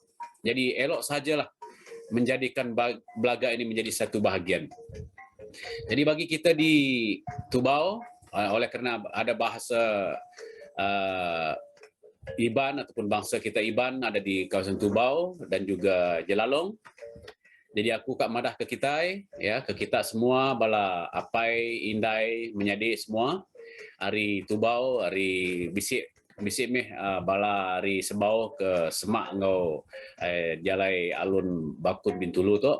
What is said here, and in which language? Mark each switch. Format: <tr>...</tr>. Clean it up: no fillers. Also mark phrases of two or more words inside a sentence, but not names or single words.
<ms>Jadi elok sajalah menjadikan Belaga ini menjadi satu bahagian. Jadi bagi kita di Tubau, oleh kerana ada bahasa Iban ataupun bangsa kita Iban ada di kawasan Tubau dan juga Jelalong.</ms> <iba>Jadi aku kak madah ke kita, ke kita semua bala apai, indai, menyadi semua. Hari Tubau, hari bisik meh bala hari Sebau ke Semak ngau jalai alun Bakun Bintulu tu.</iba>